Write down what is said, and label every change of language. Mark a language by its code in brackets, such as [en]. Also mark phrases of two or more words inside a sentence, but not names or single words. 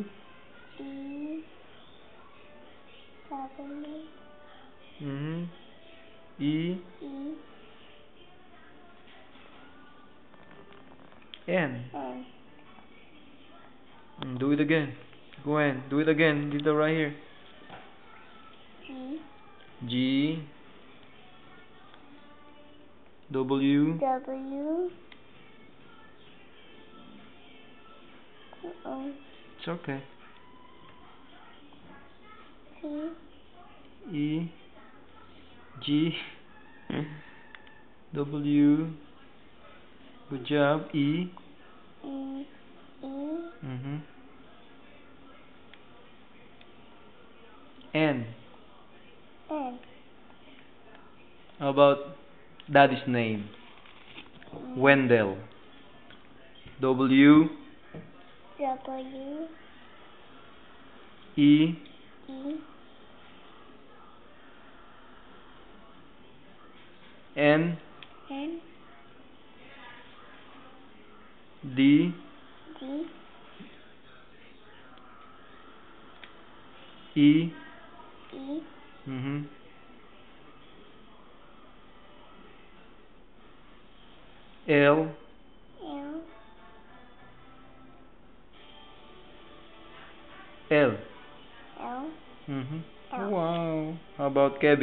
[en] G W E E N. N. Do it again. Gwen, do it again. Dito right here. G G W W It's okay. C E G W. Good job. E E E N. N. How about daddy's name? Wendell. W W E E N N D D E E L L L. L L. Wow. How about Kevin?